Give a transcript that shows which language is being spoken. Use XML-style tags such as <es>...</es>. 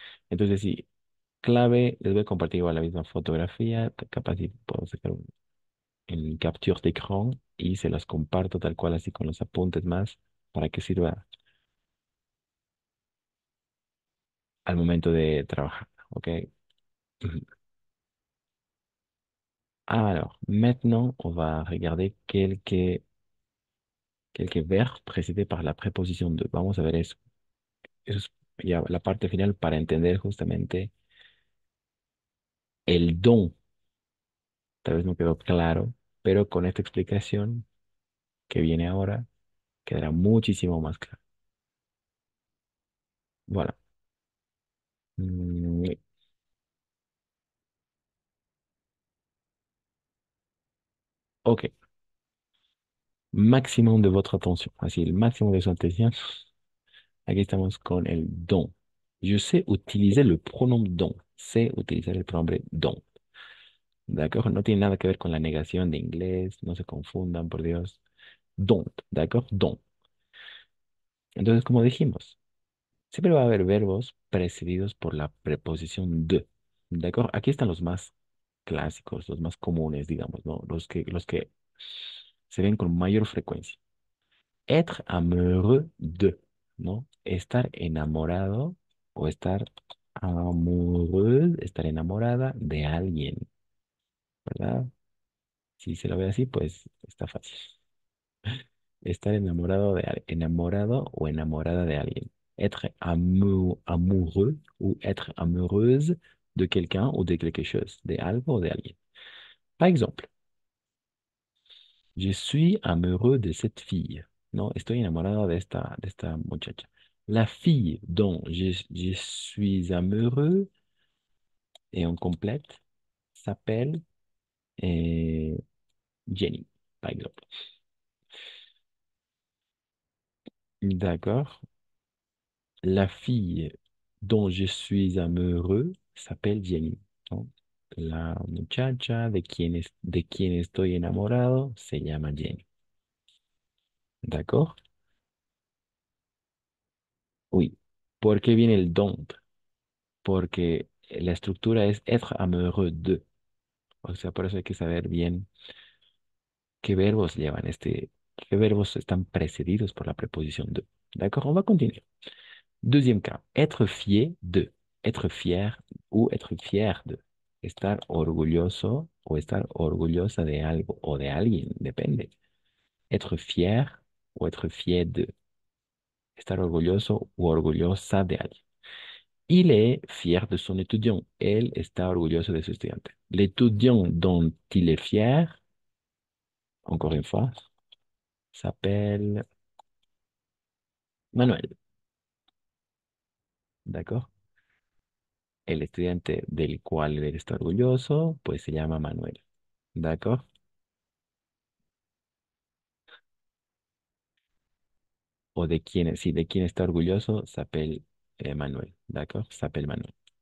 <es>Entonces, sí, clave, les voy a compartir igual la misma fotografía. Capaz si puedo sacar en capture d'écran y se las comparto tal cual así con los apuntes más para que sirva al momento de trabajar. Ok. Ujú.</es> <fr>Alors, maintenant, on va regarder quelques verbes précédés par la préposition de.</fr> <es>Vamos a ver eso. Eso es ya la parte final para entender justamente el don. Tal vez no quedó claro, pero con esta explicación que viene ahora quedará muchísimo más claro.</es> <fr>Voilà. Mm, ok. Maximum de votre attention.</fr> <es>Así, el máximo de su atención. Aquí estamos con el don.</es> <fr>Je sais utiliser le pronom don.</fr> <es>Sé utilizar el pronombre don. ¿De acuerdo? No tiene nada que ver con la negación de inglés. No se confundan, por Dios. Don't. ¿De acuerdo? Don. Entonces, como dijimos, siempre va a haber verbos precedidos por la preposición de. ¿De acuerdo? Aquí están los más clásicos, los más comunes, digamos, ¿no? Los que se ven con mayor frecuencia.</es> <fr>Être amoureux de,</fr> <es>¿no? Estar enamorado o estar amoureuse, estar enamorada de alguien, ¿verdad? Si se lo ve así, pues está fácil. Estar enamorado o enamorada de alguien.</es> <fr>Être amoureux ou être amoureuse de quelqu'un ou de quelque chose,</fr> <es>de algo o de alguien.</es> <fr>Par exemple, je suis amoureux de cette fille.</fr> <es>No, estoy enamorado de esta muchacha.</es> <fr>La fille dont je suis amoureux et on complète s'appelle euh, Jenny, par exemple. D'accord. La fille dont je suis amoureux s'appelle Jenny, ¿no?</fr> <es>La muchacha de quien estoy enamorado se llama Jenny. ¿D'accord? Oui. ¿Por qué viene el don't? Porque la estructura es</es> <fr>être amoureux de.</fr> <es>O sea, por eso hay que saber bien qué verbos llevan qué verbos están precedidos por la preposición de.</es> <fr>D'accord, on va continuer. Deuxième cas, être fier de. Être fier ou être fier de.</fr> <es>Estar orgulloso o estar orgullosa de algo o de alguien, depende.</es> <fr>Être fier</fr> <es>o être fier de. Estar orgulloso u orgullosa de alguien.</es> <fr>Il est fier de son étudiant.</fr> <es>Él está orgulloso de su estudiante.</es> <fr>L'étudiant dont il est fier, encore une fois, s'appelle Manuel. ¿D'accord?</fr> <es>El estudiante del cual él está orgulloso, pues se llama Manuel. ¿D'accord? O de quién, sí, de quién está orgulloso,</es> <fr>s'appelle Manuel. ¿D'accord? S'appelle Manuel.</fr>